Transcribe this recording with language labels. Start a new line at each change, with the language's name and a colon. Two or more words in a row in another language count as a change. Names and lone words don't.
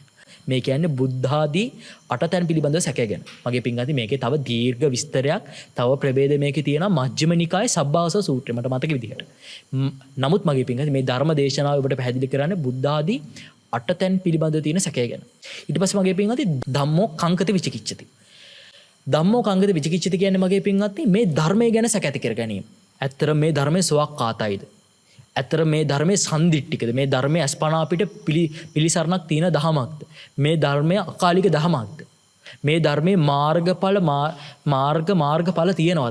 Sinhala: මේ කියන්නේ බුද්ධාදී අටතැන් පිළිබඳව සැකය ගැන. මගේ පින්වත්නි මේකේ තව දීර්ඝ විස්තරයක් තව ප්‍රභේද මේකේ තියෙනවා මජ්ක්‍ධිම නිකායේ සබ්බාසව සූත්‍රය මට මතක විදිහට. නමුත් මගේ පින්වත්නි මේ ධර්ම දේශනාව ඔබට පැහැදිලි කරන්නේ බුද්ධාදී අටතැන් පිළිබඳව තියෙන සැකය ගැන. ඊට පස්සේ මගේ පින්වත්නි
Pali: ධම්මෝ කංකත විචිකිච්ඡති. ධම්මෝ කංකත විචිකිච්ඡති
Sinhala: කියන්නේ මගේ පින්වත්නි මේ ධර්මය ගැන සැක ඇති කර ගැනීම. ඇත්තට මේ ධර්මයේ සුවක්කාතයිද? ඇත්තට මේ ධර්මයේ සම්දිට්ඨිකද? මේ ධර්මයේ අස්පනා අපිට පිළිසරණක් තියෙන දහමක්ද? මේ ධර්මයේ අකාලික දහමක්ද? මේ ධර්මයේ මාර්ගඵල තියෙනවද?